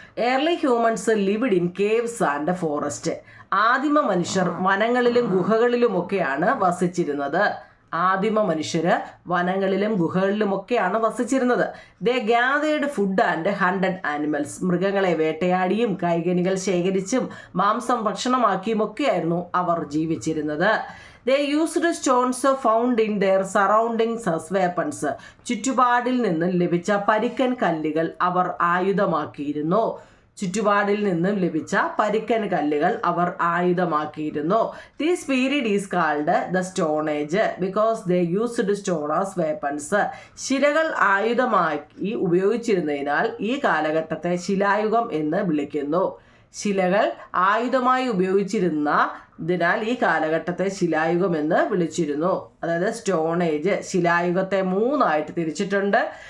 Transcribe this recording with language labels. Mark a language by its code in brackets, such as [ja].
[en] Early humans lived in caves and forest. [ml] ആദിമ മനുഷ്യർ വനങ്ങളിലും ഗുഹകളിലുമൊക്കെയാണ് വസിച്ചിരുന്നത്. ആദിമ മനുഷ്യര് വനങ്ങളിലും ഗുഹകളിലുമൊക്കെയാണ് വസിച്ചിരുന്നത്. [en] They gathered food and hunted animals. [ml] മൃഗങ്ങളെ വേട്ടയാടിയും കൈകനികൾ ശേഖരിച്ചും മാംസം ഭക്ഷണമാക്കിയും ഒക്കെയായിരുന്നു അവർ ജീവിച്ചിരുന്നത്. [en] They used stones found in their surroundings as weapons. [ml] ചുറ്റുപാടിൽ നിന്ന് ലഭിച്ച പരിക്കൻ കല്ലുകൾ അവർ ആയുധമാക്കിയിരുന്നു. ചുറ്റുപാടിൽ നിന്നും ലഭിച്ച പരിക്കൻ കല്ലുകൾ അവർ ആയുധമാക്കിയിരുന്നു. [en] This period is called the Stone Age because they used stone as weapons. [ml] ശിലകൾ ആയുധമാക്കി ഉപയോഗിച്ചിരുന്നതിനാൽ ഈ കാലഘട്ടത്തെ ശിലായുഗം എന്ന് വിളിക്കുന്നു. ശിലകൾ ആയുധമായി ഉപയോഗിച്ചിരുന്നതിനാൽ ഈ കാലഘട്ടത്തെ ശിലായുഗം എന്ന് വിളിച്ചിരുന്നു. അതായത് സ്റ്റോൺ ഏജ്. ശിലായുഗത്തെ 3ആയിട്ട് തിരിച്ചിട്ടുണ്ട്.